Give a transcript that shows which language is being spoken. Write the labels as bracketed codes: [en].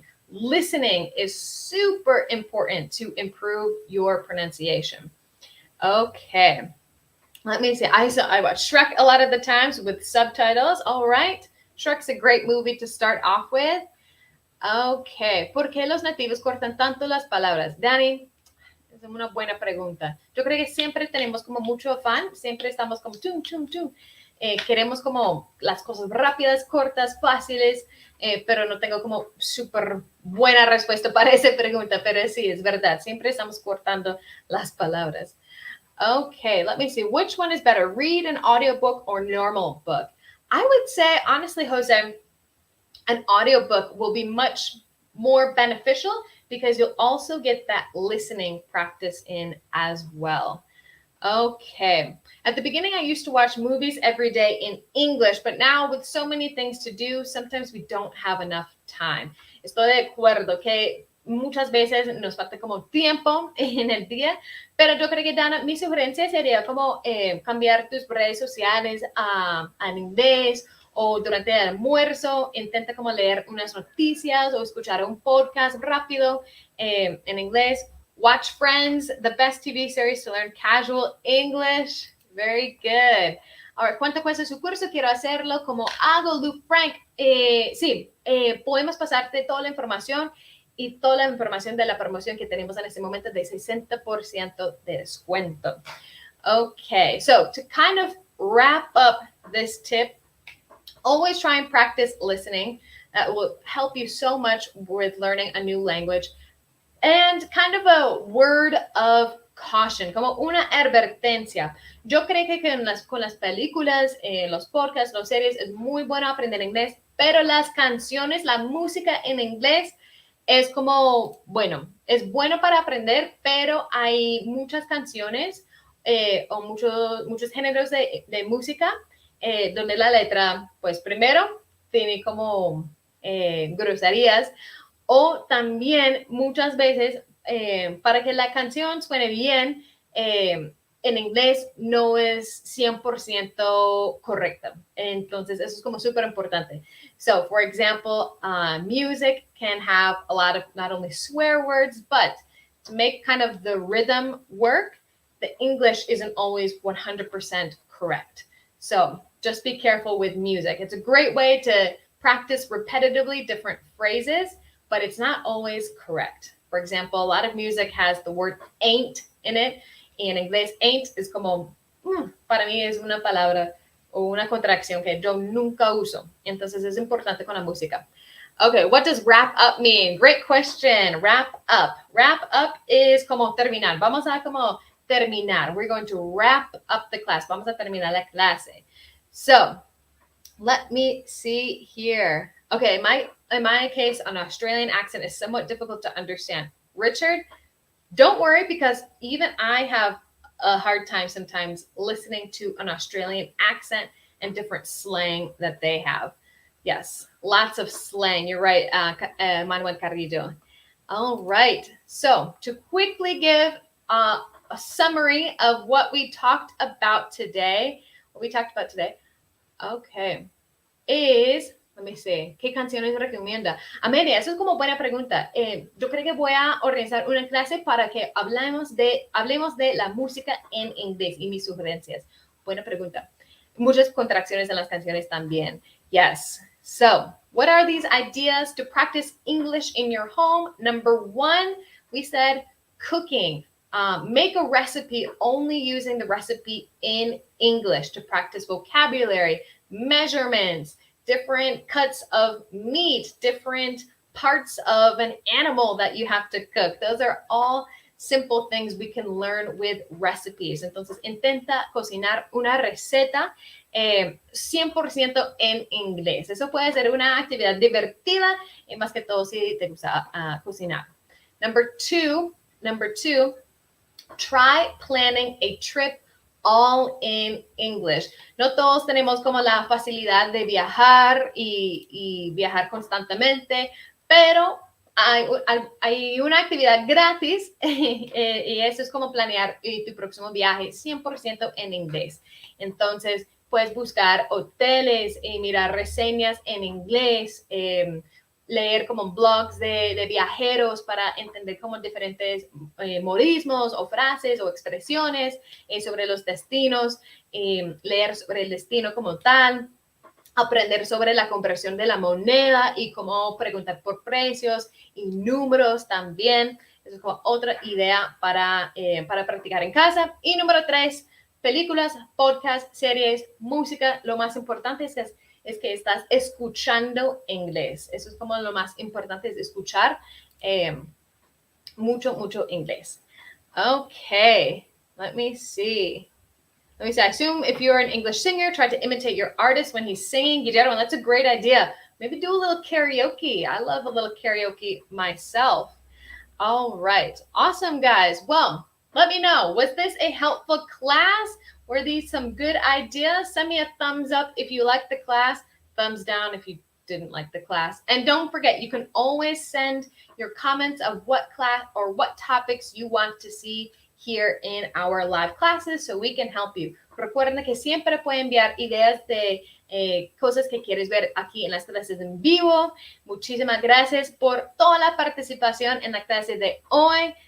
[en] Listening is super important to improve your pronunciation. Okay. Let me see. I watch Shrek a lot of the times with subtitles. All right. Shrek's a great movie to start off with. Okay. [es] ¿Por qué los nativos cortan tanto las palabras? Dani, es una buena pregunta. Yo creo que siempre tenemos como mucho afán. Siempre estamos como tum, tum, tum. Queremos como las cosas rápidas, cortas, fáciles, pero no tengo como súper buena respuesta para esa pregunta. Pero sí, es verdad. Siempre estamos cortando las palabras. [en] Okay, let me see. Which one is better, read an audiobook or normal book? I would say, honestly, Jose, an audiobook will be much more beneficial because you'll also get that listening practice in as well. Okay. At the beginning, I used to watch movies every day in English, but now with so many things to do, sometimes we don't have enough time. [es] Estoy de acuerdo que muchas veces nos falta como tiempo en el día, pero yo creo que, Dana, mi sugerencia sería como cambiar tus redes sociales a inglés, o durante el almuerzo intenta como leer unas noticias o escuchar un podcast rápido en inglés. [en] Watch Friends, the best TV series to learn casual English. Very good. [es] Ahora, ¿cuánto cuesta su curso? Quiero hacerlo. ¿Cómo hago, Luke Frank? Sí, podemos pasarte toda la información y toda la información de la promoción que tenemos en este momento de 60% de descuento. [en] Okay, so to kind of wrap up this tip, always try and practice listening. That will help you so much with learning a new language. And kind of a word of caution, [es] como una advertencia. Yo creo que con las películas, los podcasts, las series, es muy bueno aprender inglés, pero las canciones, la música en inglés es como, bueno, es bueno para aprender, pero hay muchas canciones o muchos géneros de música donde la letra, pues primero, tiene como groserías, o también muchas veces para que la canción suene bien, en inglés no es 100% correcta. Entonces, eso es como súper importante. [en] So, for example, music can have a lot of not only swear words, but to make kind of the rhythm work, the English isn't always 100% correct. So, just be careful with music. It's a great way to practice repetitively different phrases, but it's not always correct. For example, a lot of music has the word ain't in it. [es] Y en inglés, ain't es como, para mí es una palabra o una contracción que yo nunca uso. Entonces es importante con la música. [en] Okay, what does wrap up mean? Great question. Wrap up. Wrap up is [es] como terminar. Vamos a como terminar. [en] We're going to wrap up the class. [es] Vamos a terminar la clase. [en] So, let me see here. Okay, in my case, an Australian accent is somewhat difficult to understand. Richard, don't worry, because even I have a hard time sometimes listening to an Australian accent and different slang that they have. Yes, lots of slang. You're right, Manuel Carrillo. All right. So to quickly give a summary of what we talked about today. Okay. is, let me see, [es] ¿qué canciones recomienda? Amelia, eso es como buena pregunta. Yo creo que voy a organizar una clase para que hablemos de la música en inglés y mis sugerencias. Buena pregunta. Muchas contracciones en las canciones también. [en] Yes. So, what are these ideas to practice English in your home? Number 1, we said cooking. Make a recipe only using the recipe in English to practice vocabulary, measurements, different cuts of meat, different parts of an animal that you have to cook. Those are all simple things we can learn with recipes. [es] Entonces, intenta cocinar una receta 100% en inglés. Eso puede ser una actividad divertida y más que todo si te gusta cocinar. [en] Number two, try planning a trip all in English. [es] No todos tenemos como la facilidad de viajar y viajar constantemente, pero hay una actividad gratis y eso es como planear tu próximo viaje 100% en inglés. Entonces, puedes buscar hoteles y mirar reseñas en inglés, leer como blogs de viajeros para entender como diferentes modismos o frases o expresiones sobre los destinos, leer sobre el destino como tal, aprender sobre la conversión de la moneda y cómo preguntar por precios y números también. Eso es como otra idea para practicar en casa. Y número 3, películas, podcasts, series, música. Lo más importante es que estás escuchando inglés. Eso es como lo más importante, es escuchar mucho inglés. [en] Okay, let me see. I assume if you're an English singer, try to imitate your artist when he's singing. Guillermo, that's a great idea. Maybe do a little karaoke. I love a little karaoke myself. All right. Awesome, guys. Well, let me know. Was this a helpful class? Were these some good ideas? Send me a thumbs up if you liked the class. Thumbs down if you didn't like the class. And don't forget, you can always send your comments of what class or what topics you want to see here in our live classes so we can help you. [es] Recuerden que siempre pueden enviar ideas de cosas que quieres ver aquí en las clases en vivo. Muchísimas gracias por toda la participación en la clase de hoy.